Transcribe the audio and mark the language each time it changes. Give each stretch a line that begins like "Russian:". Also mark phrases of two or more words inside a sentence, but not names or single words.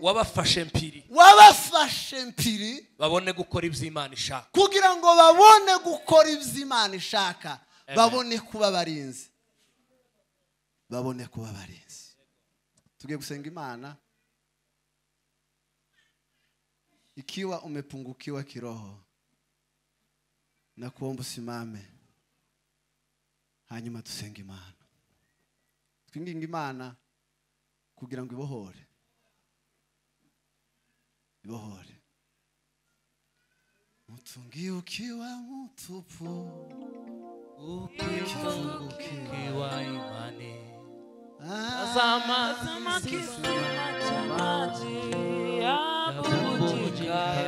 Kinyarwanda: wabafashe mpiri, babone gukora iby'Imana ishaka, kugira ngo babone gukora iby'Imana ishaka, babone kuba barinzi, Tugiye gusenga Imana
Swahili: ikiwa umepungukiwa kiroho, na kuomba usimame,
Kinyarwanda: hanyuma dusenge Imana. Twinginga Imana kugira ngo ibohore.
Swahili: Mtungi ukiwa mtupu, ukiwa imani, tazama kisima cha maji yakubujika,